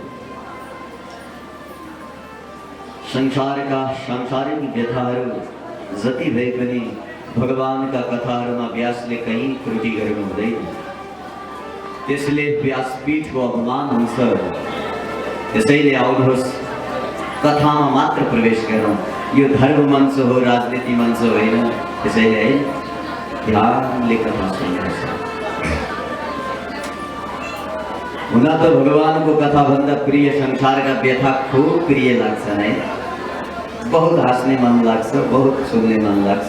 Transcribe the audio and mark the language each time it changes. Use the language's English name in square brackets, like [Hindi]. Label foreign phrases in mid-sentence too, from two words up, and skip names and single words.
[Nepali] संसारका सांसारिक व्यथाहरू जति भए पनि भगवानका कथाहरूमा व्यासले कहीँ त्रुटि गर्नु हुँदैन। त्यसले व्यासपीठको अपमान हुन्छ। त्यसैले आउनुहोस् कथामा मात्र प्रवेश गरौँ। यो धर्म मंच हो, राजनीति मंच होइन। त्यसैले है ध्यानले कथा सुन्नुहोस्। हुन त भगवानको कथा भन्दा प्रिय संसारका व्यथा खूब प्रिय लाग्छन् है। बहुत हाँस्ने मन लाग्छ, बहुत सुन्ने मन लाग्छ।